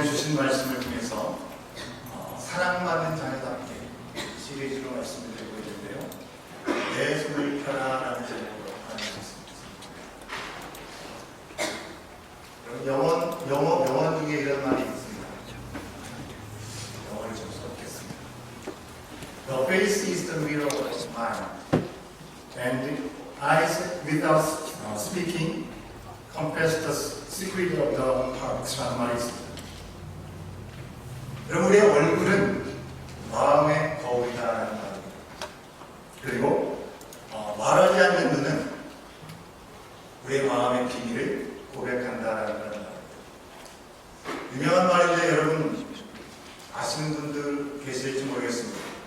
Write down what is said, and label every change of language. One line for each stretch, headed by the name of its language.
Korean: 주신 말씀을 통해서 사랑받는 자녀답게 시리즈로 말씀을 드리고 있는데요. 내 손을 펴라라는 제목으로 하나님께서 영어 중에 이런 말이 있습니다. 영어를 좀 써보겠습니다.
English: The face is the mirror of mind, and eyes without speaking confess the secret of the heart.
Korean: 라는 말이 있습니다. 여러분, 우리의 얼굴은 마음의 거울이다라는 말입니다. 그리고 말하지 않는 눈은 우리의 마음의 비밀을 고백한다라는 말입니다. 유명한 말인데 여러분 아시는 분들 계실지 모르겠습니다.